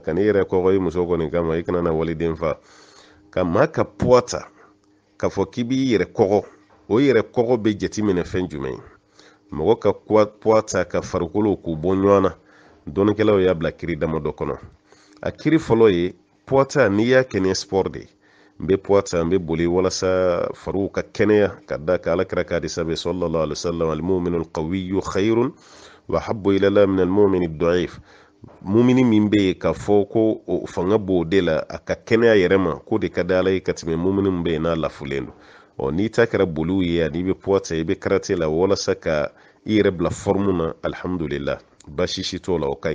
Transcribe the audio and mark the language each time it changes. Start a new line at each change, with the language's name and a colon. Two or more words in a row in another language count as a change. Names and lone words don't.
Bambara: Ka n'i yɛrɛ kɔgɔ i muso kɔni kama i kana na waliden fa. Ka maa ka poids ta k'a fɔ k'i b'i yɛrɛ kɔgɔ, o yɛrɛ kɔgɔ bɛ jateminɛ fɛn jumɛn ye? Mɔgɔ ka poids ta ka farikolo k'u bɔ ɲɔgɔn na, dɔnnikɛlaw y'a bila kiri damadɔ kɔnɔ. A kiri fɔlɔ ye poids ta n'i y'a kɛ ni sport de ye. N bɛ poids ta, n bɛ boli walasa fariw ka kɛnɛya ka da ka Alakira ka hadisa bɛ
Arabic: صلى الله عليه وسلم المؤمن القوي خير وأحب إلى الله من المؤمن الضعيف.
Bambara: Mumini min bɛ yen k'a fɔ ko fanga b'o de la a ka kɛnɛya yɛrɛ ma, ko de ka di Ala ye ka tɛmɛ mumini min bɛ yen n'a lafulen don. N'i ta kɛra boliw ye ani i bɛ poids ta i bɛ karate la walasa ka i yɛrɛ bila forme na, alhamdulillah baasi si t'o la, o ka ɲi.